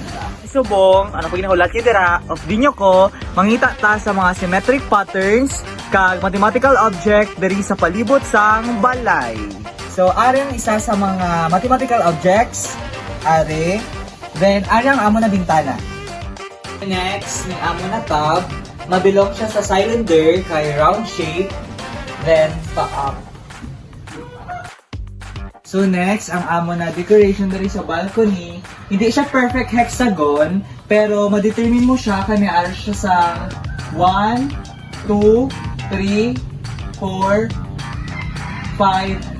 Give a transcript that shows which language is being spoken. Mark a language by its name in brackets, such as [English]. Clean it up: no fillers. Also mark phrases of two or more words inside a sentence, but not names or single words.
[Hiligaynon] Subong, ano pag ginahulat niya dira, of dinyo ko, mangita ta sa mga [English] symmetric patterns [Hiligaynon] kag [English] mathematical object [Hiligaynon] diri sa palibot sang balay. So, ari ang isa sa mga [English] mathematical objects, [Hiligaynon] ari. Then, ari ang amo na bintana. Next, ni amo na tub, mabilong siya sa cylinder kay [English] round shape, [Hiligaynon] then pa-up. So next, ang amo na decoration diri sa balcony, hindi siya [English] perfect hexagon, [Hiligaynon] pero ma-determine mo siya kaya may siya sa 1, 2, 3, 4, 5, 6.